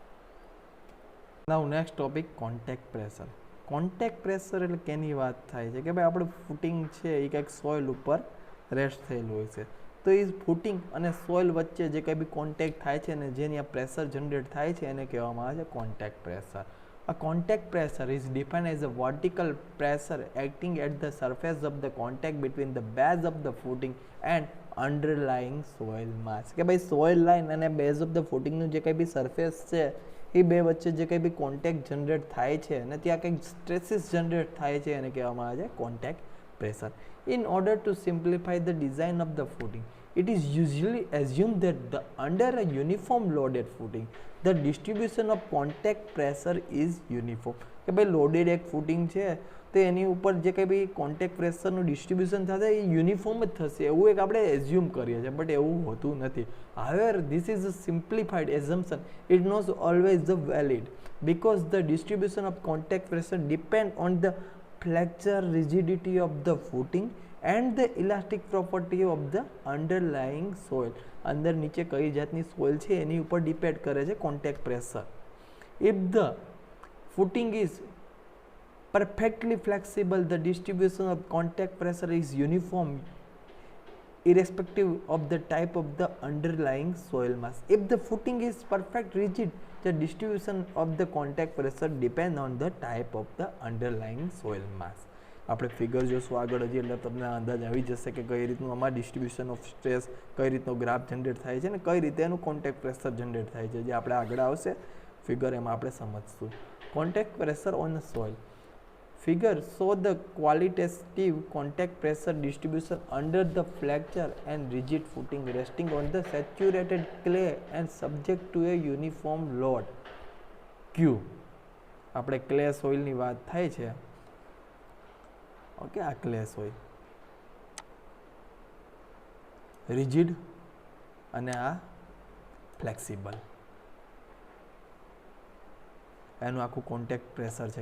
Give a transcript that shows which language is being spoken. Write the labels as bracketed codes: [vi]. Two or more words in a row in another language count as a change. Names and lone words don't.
[en] Now next topic contact pressure. contact pressure [gu] એટલે કેની વાત થાય છે કે ભાઈ આપણું ફૂટિંગ છે એ કંઈક સોઇલ ઉપર રેસ્ટ થયેલું હોય છે તો એ ફૂટિંગ અને સોઇલ વચ્ચે જે કંઈ બી કોન્ટેક્ટ થાય છે અને જેની આ પ્રેશર જનરેટ થાય છે એને કહેવામાં આવે છે [en] contact pressure. A contact pressure is defined as a vertical pressure acting at the surface of the contact between the base of the footing and underlying soil mass. [gu] કે ભાઈ [en] soil line [gu] અને [en] base of the footing [gu] જે કંઈ બી સરફેસ છે એ બે વચ્ચે જે કંઈ બી કોન્ટેક્ટ જનરેટ થાય છે અને ત્યાં કંઈક સ્ટ્રેસીસ જનરેટ થાય છે એને કહેવામાં આવે છે [en] contact pressure. In order to simplify the design of the footing, it is usually assumed that under a uniform loaded footing, the distribution of contact pressure is uniform. [gu] કે ભાઈ લોડેડ એક ફૂટિંગ છે તો એની ઉપર જે કંઈ બી કોન્ટેક્ટ પ્રેશરનું ડિસ્ટ્રીબ્યુશન થશે એ યુનિફોર્મ જ થશે એવું એક આપણે એઝ્યુમ કરીએ છીએ બટ એવું હોતું નથી. [en] However, this is a simplified assumption. It not always the valid because the distribution of contact pressure depend on the flexure rigidity of the footing and the elastic property of the underlying soil. [gu] અંદર નીચે કઈ જાતની સોઇલ છે એની ઉપર ડિપેન્ડ કરે છે [en] contact pressure. If the footing is perfectly flexible, the distribution of contact pressure is uniform irrespective of the type of the underlying soil mass. If the footing is perfect rigid, the distribution of the contact pressure depend on the type of the underlying soil mass. [gu] આપણે ફિગર જોશું આગળ હજી એટલે તમને અંદાજ આવી જશે કે કઈ રીતનું આમાં [en] distribution of stress [gu] કઈ રીતનો ગ્રાફ જનરેટ થાય છે ને કઈ રીતે એનું [en] contact pressure [gu] જનરેટ થાય છે જે આપણે આગળ આવશે ફિગર એમાં આપણે સમજશું. [en] Contact pressure on soil. Figure show the qualitative contact pressure distribution under the flexure and rigid footing resting on the saturated clay and subject to a uniform load Q. [gu] આપણે ક્લે સોઇલની વાત થાય છે. ઓકે, આ [en] clay soil [gu] રિજિડ અને આ ફ્લેક્સિબલ એનું આખું [en] contact pressure [gu] છે.